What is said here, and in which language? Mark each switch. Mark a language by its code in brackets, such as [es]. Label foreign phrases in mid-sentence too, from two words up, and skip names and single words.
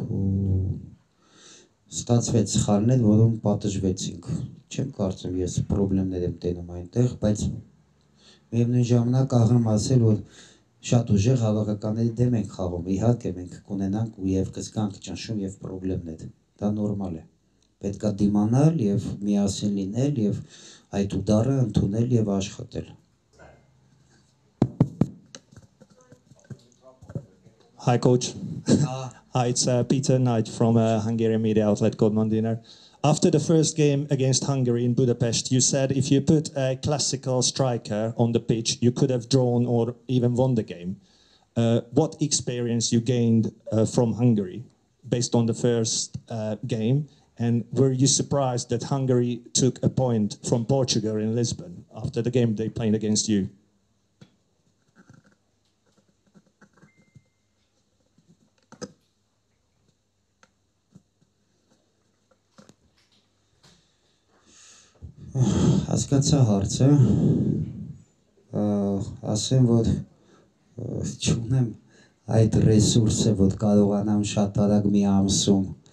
[hy] ստացվեց սխալներ, որոնք պատժվեցինք։ Չեմ կարծում ես պրոբլեմներ եմ տենում այնտեղ, բայց միևնույն ժամանակ աղամ ասել, որ շատ ուժեղ հավաքականների դեմ ենք խաղում, իհարկե մենք կունենանք ու եւ կզգանք ճնշում եւ պրոբլեմներ, դա նորմալ է, պետք է դիմանալ եւ միասին լինել եւ այդ ուդարը ընդունել եւ աշխատել։ [en] Hi coach. Hi, it's Peter Knight from Hungarian media outlet Goldman Dinner. After the first game against Hungary in Budapest, you said if you put a classical striker on the pitch, you could have drawn or even won the game. What experience you gained from Hungary based on the first game? And were you surprised that Hungary took a point from Portugal in Lisbon after the game they played against you? [hy] Հասկացա հարցը, ասեմ, որ չունեմ այդ ռեսուրսը, որ կարողանամ շատ արագ մի ամսում